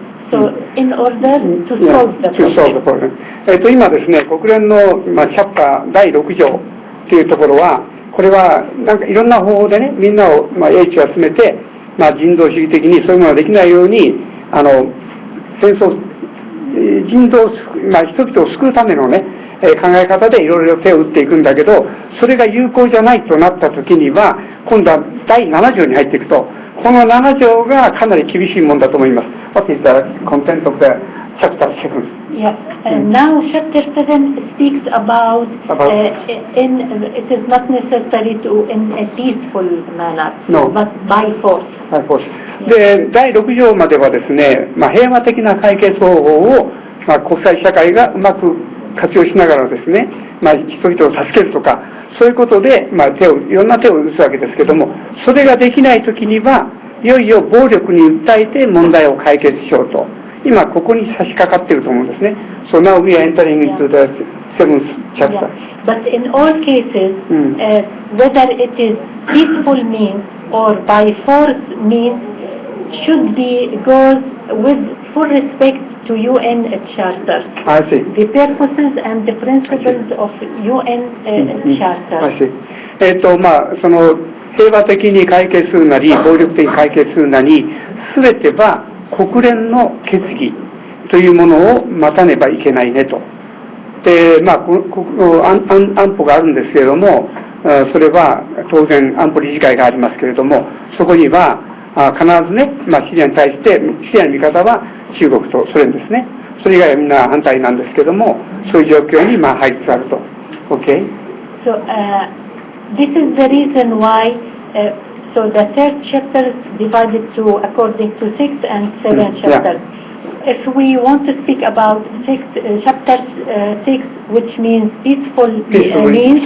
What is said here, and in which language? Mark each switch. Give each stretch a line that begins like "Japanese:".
English: So in order to solve the problem.
Japanese: 今ですね、国連のチャプター第6条というところは、これはなんかいろんな方法でね、みんなを英知を集めて、人道主義的にそういうものができないように戦争人々を救うためのね考え方でいろいろ手を打っていくんだけど、それが有効じゃないとなった時には今度は第7条に入っていくと、この7条がかなり厳しいものだと思います。
English: What is the content of the chapter 7? Yeah, now chapter 7 speaks about it is not necessary to in a peaceful manner, but by force. By force.
Japanese: で、第6条まではですね、平和的な解決方法を、国際社会がうまく活用しながらですね、人々を助けるとか、そういうことで、いろんな手を打つわけですけども、それができないときには、いよいよ暴力に訴えて問題を解決しようと。今ここに差し掛かっていると思うんですね。
English: So now we are entering into the 7th chapter. But in all cases, whether it is peaceful means or by force means, should be goes with full respect to UN Charter. I see. The purposes and the principles of UN Charter. I see.
Japanese: その平和的に解決するなり、暴力的に解決するなり、すべては国連の決議というものを待たねばいけないねと。で、安保があるんですけれども、それは当然安保理事会がありますけれども、そこには必ずね、シリアに対して、シリアの味方は中国とソ連ですね。それ以外はみんな反対なんですけども、そういう状況に入りつつあると。
English: Okay? So, this is the reason why, so the third chapter is divided to according to 6 and 7 chapters. If we want to speak about chapter 6, which means peaceful means,